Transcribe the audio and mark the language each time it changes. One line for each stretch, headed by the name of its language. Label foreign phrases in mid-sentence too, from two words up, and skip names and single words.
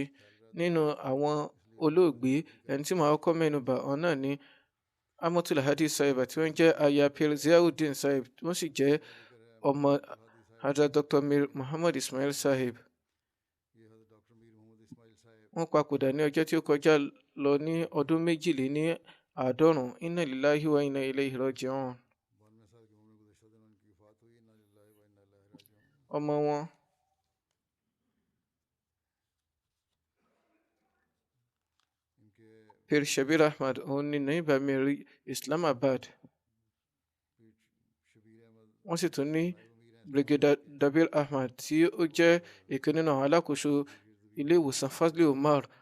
Yoruba: Nínú àwọn olóògbé ẹni tí màá kọ́ mẹ́nu bà ọ̀hún náà ni Amatul Hadi Sahib tí wọ́n jẹ́ aya Pir Ziauddin Sahib, wọ́n sì jẹ́ ọmọ Hazrat Dr. Mir Muhammad Ismail Sahib. Wọ́n papòdà ní ọjọ́ tí ó kọjá lọ ní ọdún 92.
Arabic: إنا لله وإنا إليه راجعون.
Yoruba: Ọmọ wọn Pir Shabir Ahmad òun ni Naib Amir Islamabad. Wọ́n sì tún ní Brigadier Dabir Ahmad tí ó jẹ́ ìkan nínú àwọn alákòóso ilé ìwòsàn Fazli Umar.